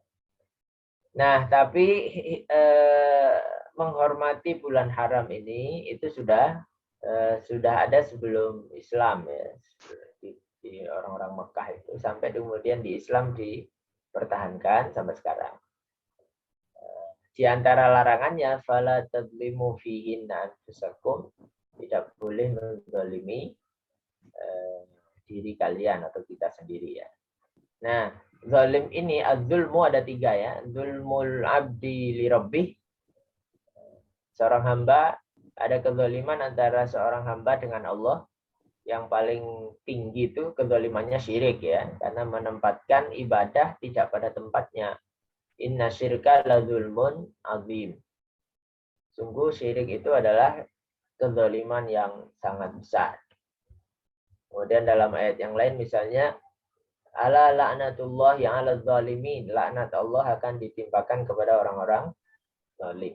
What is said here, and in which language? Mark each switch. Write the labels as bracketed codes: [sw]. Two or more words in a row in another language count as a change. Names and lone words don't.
[id] Nah, tapi menghormati bulan haram ini itu sudah ada sebelum Islam ya, di orang-orang Mekah itu, sampai kemudian di Islam dipertahankan sampai sekarang. Di antara larangannya, [ar] فلا تظلموا فيهن أنفسكم, [id] tidak boleh menzalimi diri kalian atau kita sendiri ya. Nah, zalim ini, az-zulmu ada 3 ya. [ar] ظلم العبد لربه. [id] Seorang hamba, ada kezaliman antara seorang hamba dengan Allah. Yang paling tinggi itu kezalimannya syirik ya. Karena menempatkan ibadah tidak pada tempatnya. [ar] إن الشرك لظلم عظيم. [id] Sungguh syirik itu adalah kezaliman yang sangat besar. Kemudian dalam ayat yang lain misalnya, [ar] ألا لعنة الله [id] yang [ar] على الظالمين. [id] Laknat Allah akan ditimpakan kepada orang-orang zalim.